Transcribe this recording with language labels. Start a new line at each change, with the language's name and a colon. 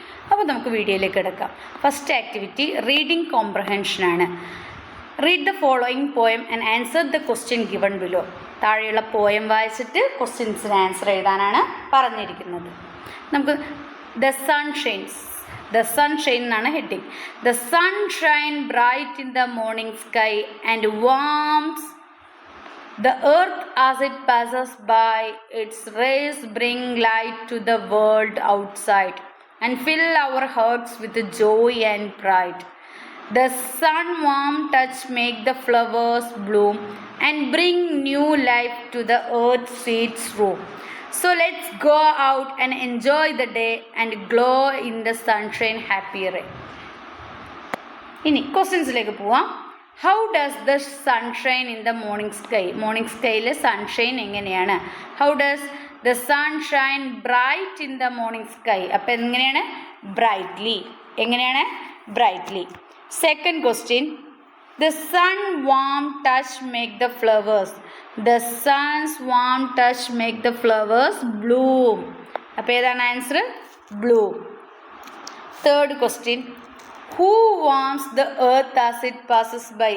Malayalam: അപ്പോൾ നമുക്ക് വീഡിയോയിലേക്ക് കിടക്കാം. First activity reading കോംപ്രഹെൻഷനാണ്.
English: Read the following poem and answer the question given below.
Malayalam: താഴെയുള്ള പോയം വായിച്ചിട്ട് ക്വസ്റ്റ്യൻസിന് ആൻസർ എഴുതാനാണ് പറഞ്ഞിരിക്കുന്നത്.
English: നമുക്ക് the sun shines. The sunshine എന്നാണ് heading. The sun shine bright in the morning sky and warms the earth as it passes by. Its rays bring light to the world outside and fill our hearts with joy and pride. The sun warm touch make the flowers bloom and bring new life to the earth's seeds room. So let's go out and enjoy the day and glow in the sunshine happy ray.
Malayalam: ഇനി ക്വസ്റ്റ്യൻസിലേക്ക് പോവാം.
English: How does the sunshine in the morning sky?
Malayalam: Morning സ്കൈയിൽ sunshine എങ്ങനെയാണ്?
English: How does the sunshine bright in the morning sky?
Malayalam: അപ്പം എങ്ങനെയാണ്? Brightly. എങ്ങനെയാണ്? Brightly.
English: Second question, the sun warm touch make the flowers. The sun's warm touch make the flowers bloom.
Malayalam: അപ്പോൾ ഏതാണ് answer?
English: bloom. Third question, who warms the earth as it passes by?